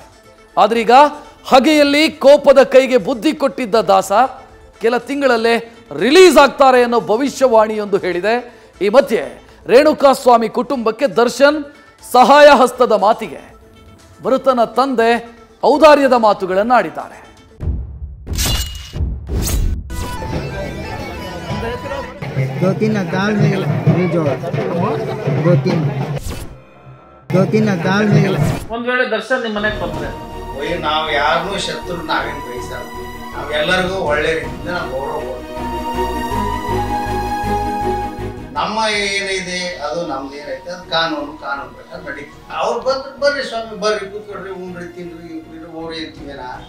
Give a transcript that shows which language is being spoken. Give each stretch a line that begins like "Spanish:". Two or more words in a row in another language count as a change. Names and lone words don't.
Kannada: ಆದ್ರೀಗ ಹಗೆಯಲ್ಲಿ ಕೋಪದ ಕೈಗೆ ಬುದ್ಧಿ ಕೊಟ್ಟಿದ್ದ ದಾಸ ಕೆಲ ತಿಂಗಳಲ್ಲೇ ರಿಲೀಸ್ ಆಗ್ತಾರೆ ಅನ್ನೋ ಭವಿಷ್ಯವಾಣಿಯೊಂದು ಹೇಳಿದೆ. ಈ ಮಧ್ಯೆ ರೇಣುಕಾಸ್ವಾಮಿ ಕುಟುಂಬಕ್ಕೆ ದರ್ಶನ್ ಸಹಾಯ ಹಸ್ತದ ಮಾತಿಗೆ ಮೃತನ ತಂದೆ ಔದಾರ್ಯದ ಮಾತುಗಳನ್ನು ಆಡಿದ್ದಾರೆ.
Hindi: दो तीन अकाल में भेजो दो तीन अकाल में
Kannada: ಒಂದ್ ವೇಳೆ ದರ್ಶನ್ ನಿಮ್ಮ ಮನೆಗೆ ಬಂದ್ರೆ ನಾವು ಯಾರನ್ನೂ ಶತ್ರು ನಾವೇನು ಬಯಸಲ್ಲ. ನಾವು ಎಲ್ಲರಿಗೂ ಒಳ್ಳೆ ರೀತಿಯಿಂದ ನಾವು ಗೌರವ ನಮ್ಮ ಏನಿದೆ ಅದು ನಮ್ದು ಏನೈತೆ ಅದು ಕಾನೂನು ಪ್ರಕಾರ ನಡೀತೀವಿ. ಅವ್ರು ಬಂದ್ರೆ ಬರ್ರಿ ಸ್ವಾಮಿ ಬರ್ರಿ ಕೂತ್ಕೊಡ್ರಿ ಉಣ್ರಿ ತಿನ್ರಿ ಹೋಗ್ರಿ ಅಂತೀವೇನ.